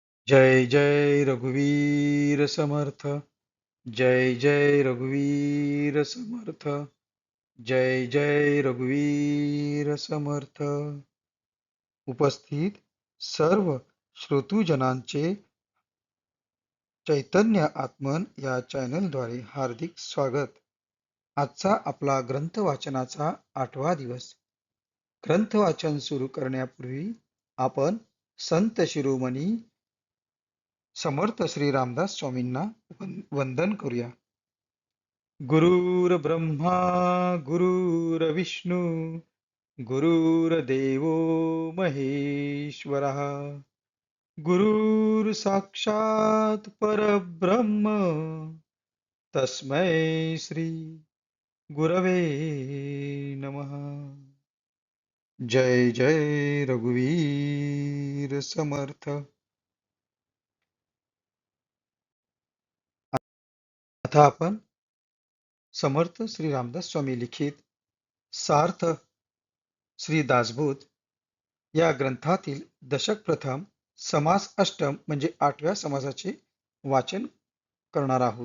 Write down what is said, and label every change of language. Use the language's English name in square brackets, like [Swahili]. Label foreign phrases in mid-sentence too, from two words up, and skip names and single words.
[Marathi] जय जय रघुवीर समर्थ. जय जय रघुवीर समर्थ. जय जय रघुवीर समर्थ. उपस्थित सर्व श्रोतूजनांचे चैतन्य आत्मन या चॅनलद्वारे हार्दिक स्वागत. आजचा आपला ग्रंथ वाचनाचा 8वा दिवस. ग्रंथ वाचन सुरू करण्यापूर्वी आपण संत शिरोमणी समर्थ श्री रामदास स्वामींना वंदन करूया. [Sanskrit] गुरुर्ब्रह्मा गुरुर्विष्णू गुरुर्देवो महेश्वरः गुरुर्साक्षात् परब्रह्म तस्मै श्री गुरवे नमः. [Marathi] जय जय रघुवीर समर्थ. आता आपण समर्थ श्री रामदास स्वामी लिखित सार्थ श्री दासबोध या ग्रंथातील दशक प्रथम समास अष्टम म्हणजे 8व्या समासाचे वाचन करणार आहोत.